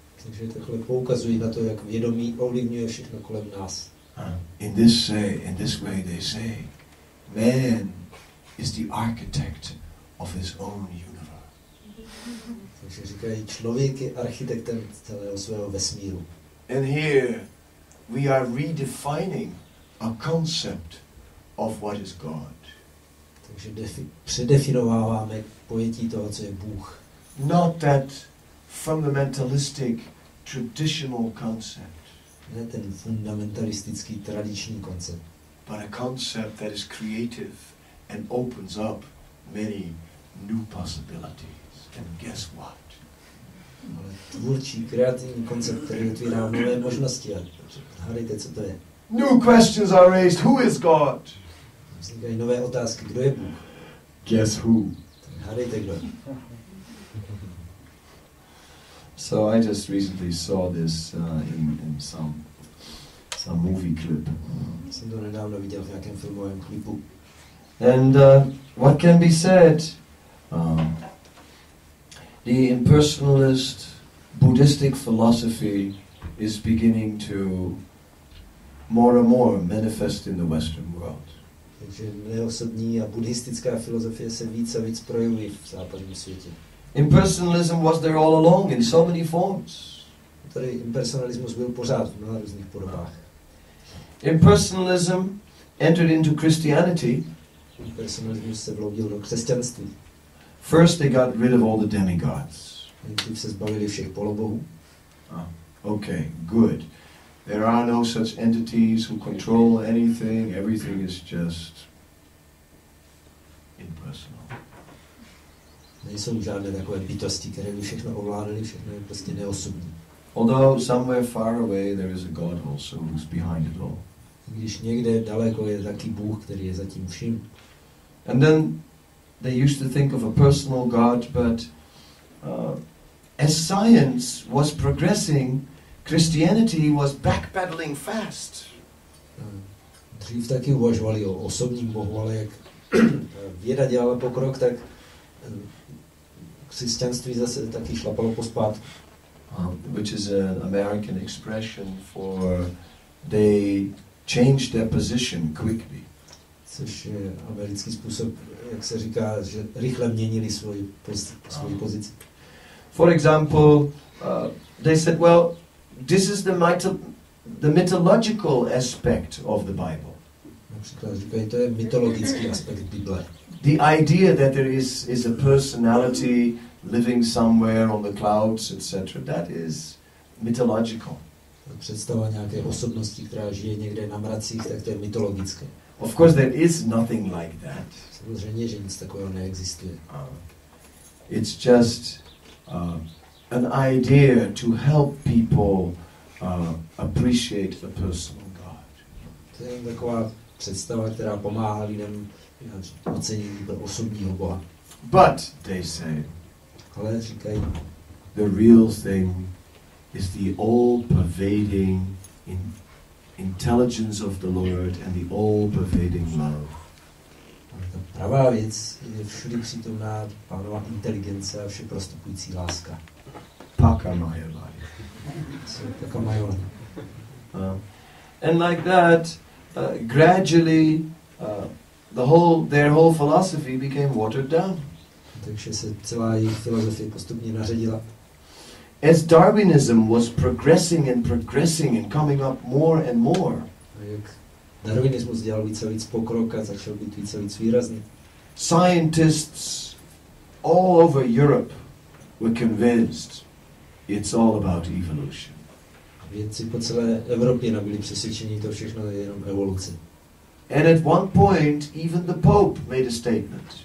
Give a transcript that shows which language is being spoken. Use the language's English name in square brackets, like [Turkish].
[Czech] Takže takhle poukazují na to, jak vědomí ovlivňuje všechno kolem nás. [English] In this way they say, man is the architect of his own universe. [Czech] Takže říkají, člověk je architektem celého svého vesmíru. [English] And here we are redefining a concept of what is God. [Czech] Takže předefinováváme pojetí toho, co je Bůh. [English] Not that fundamentalistic traditional concept. [Czech] Ne ten fundamentalistický tradiční koncept. [English] But a concept that is creative and opens up many new possibilities. And guess what? [Czech] Ale tvůrčí, kreativní koncept, který otvírá nové možnosti. A hádejte, co to je. [English] New questions are raised. Who is God? [Czech] Vznikají nové otázky. Kdo je Bůh? [English] Guess who? [Czech] Hádejte, kdo je. [English] So I just recently saw this in some movie clip. [Czech] Jsem to nedávno viděl v nějakém filmovém klipu. [English] And what can be said? The impersonalist Buddhistic philosophy is beginning to more and more manifest in the Western world. [Czech] Takže neosobní a buddhistická filozofie se víc a víc projevují v západním světě. [English] Impersonalism was there all along in so many forms. [Czech] Tady impersonalismus byl pořád v mnoha různých podobách. [English] Impersonalism entered into Christianity. [Czech] Impersonalismus se vloudil do křesťanství. [English] First they got rid of all the demigods. [Czech] Nejdřív se zbavili všech polobohů. [English] Okay, good. There are no such entities who control anything. Everything is just impersonal. [Czech] Nejsou žádné takové bytosti, které by všechno ovládaly, všechno je prostě neosobní. [English] Although somewhere far away there is a God also who's behind it all. [Czech] Když někde daleko je taky Bůh, který je za tím vším. [English] And then they used to think of a personal God, but as science was progressing, Christianity was backpedaling fast. [Czech] Dřív taky uvažovali o osobním Bohu, ale jak věda dělala pokrok, tak křesťanství zase taky šlapalo pospátku. [English] Which is an American expression for they changed their position quickly. [Czech] Což je americký způsob, jak se říká, že rychle měnili svoji pozici. [English] For example, they said, well, this is the mythological aspect of the Bible. [Czech] Například říkají, to je mytologický aspekt Bible. [English] The idea that there is a personality living somewhere on the clouds, etc., that is mythological. [Czech] Představa nějaké osobnosti, která žije někde na mracích, tak to je mytologické. [English] Of course, there is nothing like that. [Czech] Samozřejmě, že nic takového neexistuje. [English] It's just an idea to help people appreciate a personal God. [Czech] To je taková představa, která pomáhá lidem ocenění pro osobního Boha. [English] But, they say, [Czech] ale říkají, [English] the real thing is the all-pervading intelligence of the Lord and the all-pervading love. [Czech] Ta pravá věc je všude přítomná Pánova inteligence a všeprostupující láska. Pakamayavadi. Pakamayavadi. [English] And like that, gradually, their whole philosophy became watered down. [Czech] Takže se celá jejich filozofie postupně naředila. [English] As Darwinism was progressing and coming up more and more, [Czech] jak darwinismus dělal více a víc pokrok a začal být více a víc výrazný. [English] Scientists all over Europe were convinced it's all about evolution. [Czech] Vědci po celé Evropě nabyli přesvědčení, to všechno je jenom evoluce. [English] And at one point, even the Pope made a statement.